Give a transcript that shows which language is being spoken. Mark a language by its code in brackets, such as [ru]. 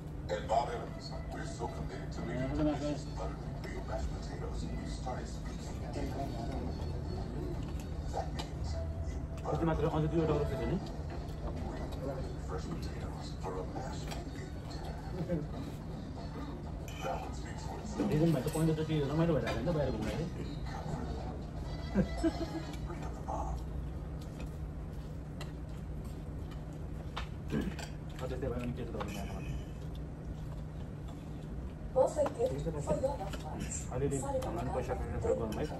[en] At Bob Evans, we're so committed to making delicious buttery baked mashed potatoes, we started speaking in different languages. That means [ne] कति मात्र अझ 2 वटा गर्छु नि [en] fresh potatoes for a mashed baked. That one speaks for itself. [ne] Reason भाइ त पहिलोचोटि रमाइलो भइरहेको नि त बाहिर घुम्दाखेरि [en] Bring up the Bob. [ne] त्यस्तै भयो भने के गर्नु अलिअलि हामीलाई पैसा ट्रान्सफर गर्नु